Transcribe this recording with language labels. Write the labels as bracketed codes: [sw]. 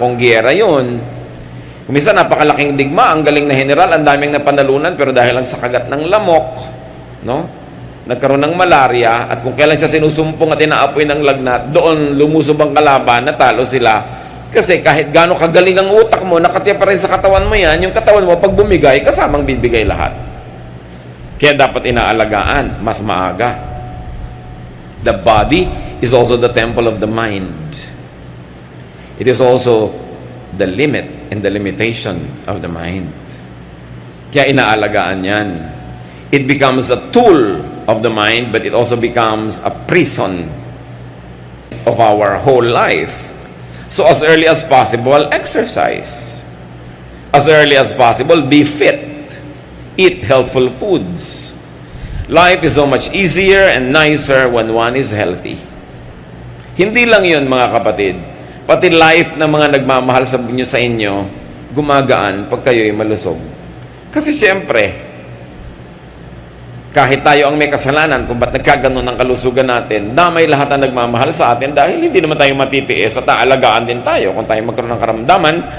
[tl] Kung giyera yun, minsan napakalaking digma, ang galing na general, ang daming napanalunan, pero dahil lang sa kagat ng lamok, no? nagkaroon ng malaria, at kung kailan siya sinusumpong at inaapoy ng lagnat, doon lumusob ang kalaban, natalo sila. Kasi kahit gaano kagaling ang utak mo, nakatiya pa rin sa katawan mo yan, yung katawan mo, pag bumigay, kasamang bibigay lahat. Kaya dapat inaalagaan, mas maaga. [en] The body is also the temple of the mind. It is also the limit and the limitation of the mind. [tl] Kaya inaalagaan yan. [en] It becomes a tool of the mind, but it also becomes a prison of our whole life. So as early as possible, exercise. As early as possible, be fit. Eat healthful foods. Life is so much easier and nicer when one is healthy. [tl] Hindi lang yun, mga kapatid. Pati life ng mga nagmamahal sa inyo, gumagaan pag kayo'y malusog. Kasi siyempre, kahit tayo ang may kasalanan kung ba't nagkaganon ang kalusugan natin, damay lahat ang nagmamahal sa atin dahil hindi naman tayo matitiis at aalagaan din tayo kung tayo magkaroon ng karamdaman.